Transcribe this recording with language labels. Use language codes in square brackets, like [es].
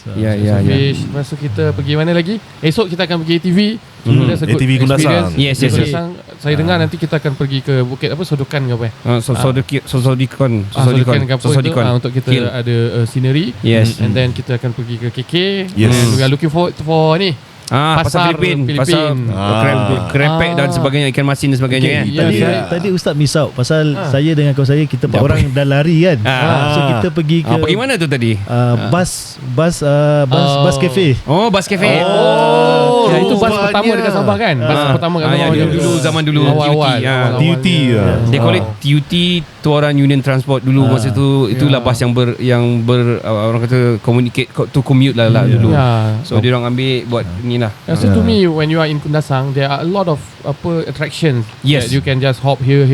[ms] Fish. Lepas tu kita pergi mana lagi? Esok kita akan pergi ATV. ATV Kundasang. [en] Yes. [ms] Saya dengar nanti kita akan pergi ke bukit Sodokan ke apa? Sodikon untuk kita ada scenery. [en] Yes. And then [ms] kita akan pergi ke KK. [en] Yes. And we are looking forward for ni. [ms] Pasal Filipin. Pasal krepek dan sebagainya, ikan masin dan sebagainya. Tadi Ustaz [en] miss out. [ms] Pasal saya dengan kawan saya, kita 4 orang dah lari kan. So kita pergi ke pergi mana tu tadi? [en] Bus cafe. Bus cafe. [ms] Itu bus pertama dekat Sabah kan? Bus pertama kat Sabah dulu, zaman dulu TUT. [en] They call it [ms] TUT, Tuaran Union Transport dulu. Masa tu itulah bus yang orang kata [en] communicate to commute [ms] lah dulu. So dia orang ambil buat ni lah. [en] So to me, when you are in Kundasang, there are a lot of attractions that you can just hop here